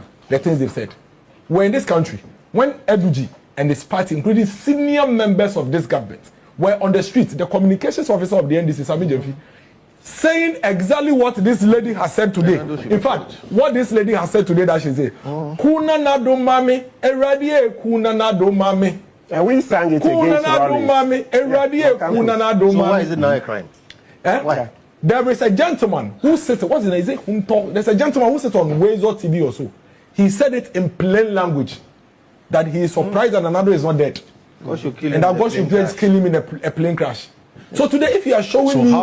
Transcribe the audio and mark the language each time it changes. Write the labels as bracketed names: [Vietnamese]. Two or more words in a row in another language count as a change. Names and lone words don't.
[English] The things they've said. We're in this country, when H0use and his party, including senior members of this government, were on the street, the communications officer of the NDC, Sami Jemfi, saying exactly what this lady has said today. In fact, what this lady has said today that she said, Kuna na do mami, eradie kuna na do mami. And we sang it against mami, eradie kuna na do mami. So why is it not a crime? Why? There is a gentleman who sits, what's his name? There's a gentleman who sits on J0urnalist TV also. He said it in plain language that he is surprised that another is not dead. And that God should kill him in a plane crash. So today, if you are showing me,